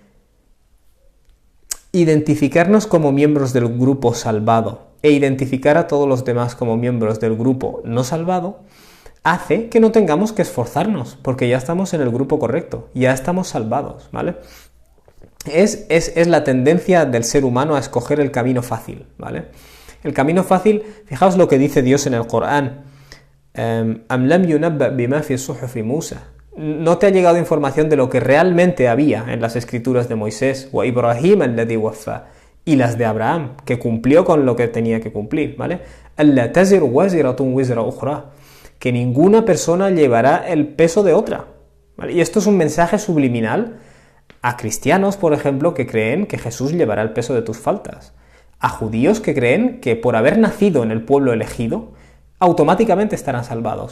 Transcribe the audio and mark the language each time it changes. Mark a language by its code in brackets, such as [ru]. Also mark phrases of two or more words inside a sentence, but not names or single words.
[es] identificarnos como miembros del grupo salvado e identificar a todos los demás como miembros del grupo no salvado hace que no tengamos que esforzarnos, porque ya estamos en el grupo correcto, ya estamos salvados, ¿vale? Es la tendencia del ser humano a escoger el camino fácil, ¿vale? El camino fácil, fijaos lo que dice Dios en el Corán, [ar] أم لم ينبأ بما في صحف موسى. [es] No te ha llegado información de lo que realmente había en las escrituras de Moisés, [ar] وإبراهيم الذي وفى, [es] y las de Abraham, que cumplió con lo que tenía que cumplir, ¿vale? [ar] ألا تزر وازرة وزر أخرى, [es] que ninguna persona llevará el peso de otra, ¿vale? Y esto es un mensaje subliminal a cristianos, por ejemplo, que creen que Jesús llevará el peso de tus faltas, a judíos que creen que por haber nacido en el pueblo elegido, automáticamente estarán salvados.